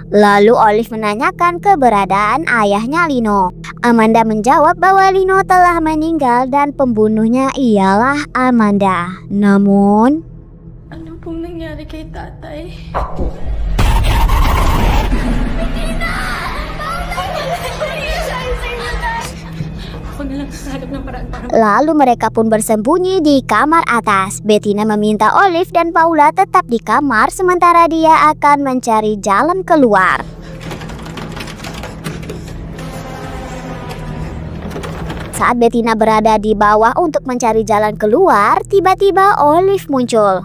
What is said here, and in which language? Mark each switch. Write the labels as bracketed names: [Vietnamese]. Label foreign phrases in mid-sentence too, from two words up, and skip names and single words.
[Indonesian] Lalu Olive menanyakan keberadaan ayahnya Lino. Amanda menjawab bahwa Lino telah meninggal dan pembunuhnya ialah Amanda. Namun, [Filipino] Ano pong nangyari kay tatay? Ako na lang sahanap ng paraan para... [Indonesian] lalu mereka pun bersembunyi di kamar atas. Bettina meminta Olive dan Paula tetap di kamar sementara dia akan mencari jalan keluar. Saat Bettina berada di bawah untuk mencari jalan keluar, tiba-tiba Olive muncul.